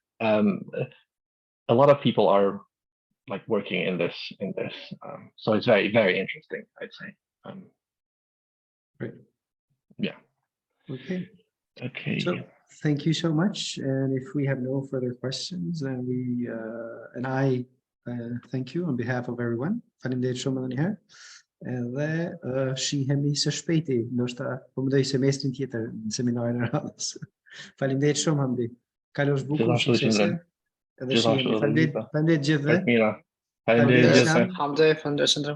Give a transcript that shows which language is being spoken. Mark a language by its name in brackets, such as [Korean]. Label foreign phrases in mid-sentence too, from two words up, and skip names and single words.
[English] A lot of people are like working in this, so it's very, very interesting, I'd say. Great. Yeah. Okay. Okay. So thank you so much. And if we have no further questions, then we and I thank you on behalf of everyone. [Albanian] Faleminderit shumë edhe një herë. Edhe shihemi së shpejti, ndoshta po mendoj semestrin tjetër në seminarin e radhës. Faleminderit shumë Hamdi. Kalosh bukur, Gjithashtu suksese. qëndrem. Edhe shihemi. Faleminderit gjithëve. Mira. Faleminderit Faleminderit Islam. gjithëve. Hamdi, faleminderit Shëndrëm.